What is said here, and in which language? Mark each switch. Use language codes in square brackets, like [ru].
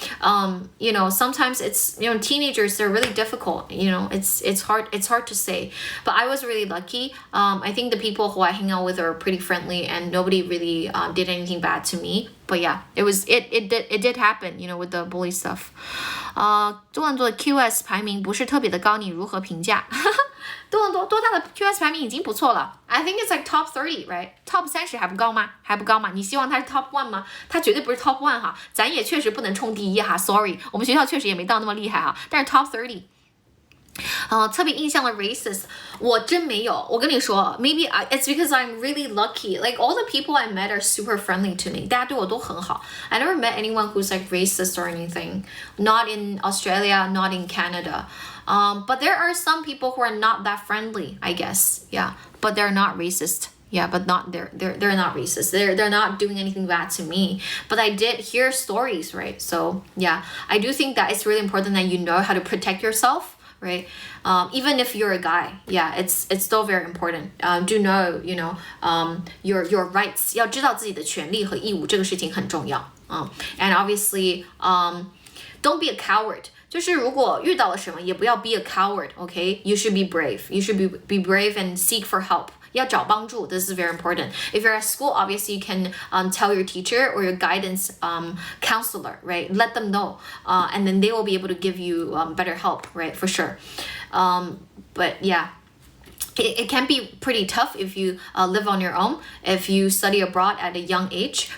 [en] Sometimes it's teenagers, they're really difficult. It's hard to say. But I was really lucky. I think the people who I hang out with are pretty friendly, and nobody really did anything bad to me. But yeah, it did happen, with the bully stuff. [zh] 多伦多的 QS 排名不是特别的高，你如何评价？多伦多多大的 QS 排名已经不错了。 [en] I think it's like top 30, right? [zh] Top 30还不高吗？还不高吗？你希望它是 top 1吗？它绝对不是 top 1哈，咱也确实不能冲第一哈 ，sorry， 我们学校确实也没到那么厉害哈，但是 top 30。特别印象的 racist 我真没有，我跟你说 [en] maybe it's because I'm really lucky, like all the people I met are super friendly to me, [zh] 大家对我都很好。 [en] I never met anyone who's like racist or anything, not in Australia, not in Canada. But there are some people who are not that friendly, I guess. Yeah, but they're not racist. Yeah, but they're not racist. They're not doing anything bad to me. But I did hear stories, right? So yeah, I do think that it's really important that you know how to protect yourself. Right? Even if you're a guy, yeah, it's still very important. Do know, your rights. [zh] 要知道自己的权利和义务，这个事情很重要。 [en] And obviously, don't be a coward. [zh] 就是如果遇到了什么，也不要 [en] be a coward. Okay? You should be brave. You should be brave and seek for help. [zh] 要找帮助 [en] This is very important. If you're at school, obviously you can tell your teacher or your guidance counselor, right? Let them know, and then they will be able to give you better help, right? For sure. But yeah, it can be pretty tough if you live on your own, if you study abroad at a young age.